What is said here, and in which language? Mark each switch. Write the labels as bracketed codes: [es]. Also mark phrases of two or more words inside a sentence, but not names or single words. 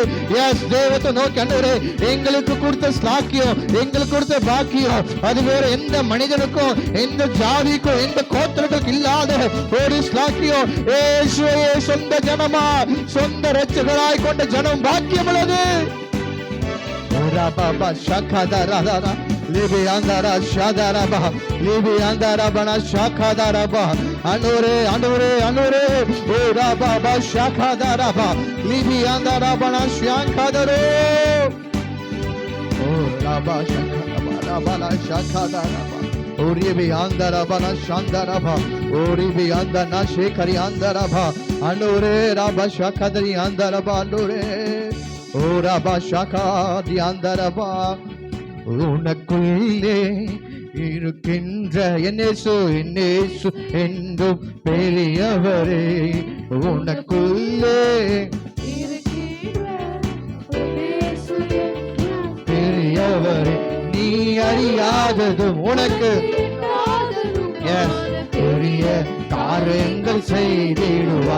[ta] எஸ், தேவத்தை நோக்கி ஆண்டவரே எங்களுக்கு கொடுத்த ஸ்லாக்கியம், எங்களுக்கு கொடுத்த பாக்கியம் அது வேற எந்த மனிதனுக்கும் எந்த ஜாதிக்கும் எந்த கோத்திரத்துக்கும் இல்லாத ஒரு ஸ்லாக்கியம். இயேசுவையே சொந்த ஜனமா சொந்த இரட்சகராய் கொண்ட ஜனம் பாக்கியம் உள்ளது. Libi andara shadaraba, libi andara bana shakadaraba, anure anure anure, ora baba shakadaraba, libi andara bana shankadaro, ora baba shakadaraba, bana shakadaraba, ori bi andara bana shandaraba, ori bi andana shekari andaraba, anure raba shakadari andaraba, anure, ora baba shakadi andaraba. உனக்குள்ளே இருக்கின்ற என்னேசு என்னேசு என்றும் பெரியவரே, உனக்குள்ளே பெரியவரே, நீ அறியாததும் உனக்கு பெரிய காரியங்கள் செய்திடுவா.